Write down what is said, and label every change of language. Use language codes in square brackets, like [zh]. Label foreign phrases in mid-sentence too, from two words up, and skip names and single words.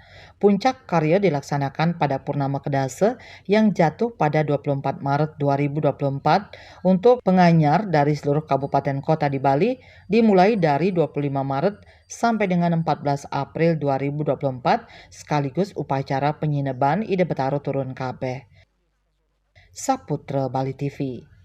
[id] Puncak karya dilaksanakan pada Purnama Kedase yang jatuh pada 24 Maret 2024 untuk penganyar dari seluruh kabupaten kota di Bali dimulai dari 25 Maret sampai dengan 14 April 2024 sekaligus upacara penyineban Ida Betara Turun Kabeh. Saputra Bali TV.